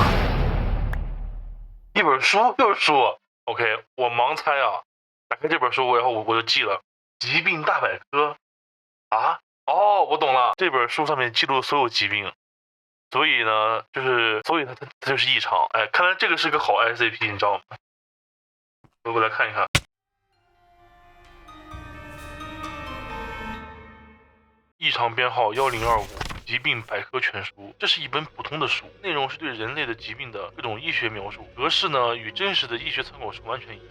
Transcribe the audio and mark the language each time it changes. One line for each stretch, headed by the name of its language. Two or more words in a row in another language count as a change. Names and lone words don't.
Chinese: 一本書，又是书。OK， 我盲猜啊，打開這本書，然后我就记了疾病大百科啊。哦，我懂了，這本書上面記錄了所有疾病，所以呢，所以它就是異常。哎，看来這個是個好 SCP，你知道嗎？我來看一看。異常編號1025。疾病百科全書，這是一本普通的書，內容是對人類的疾病的各種醫學描述，格式呢與真實的醫學參考書完全一樣。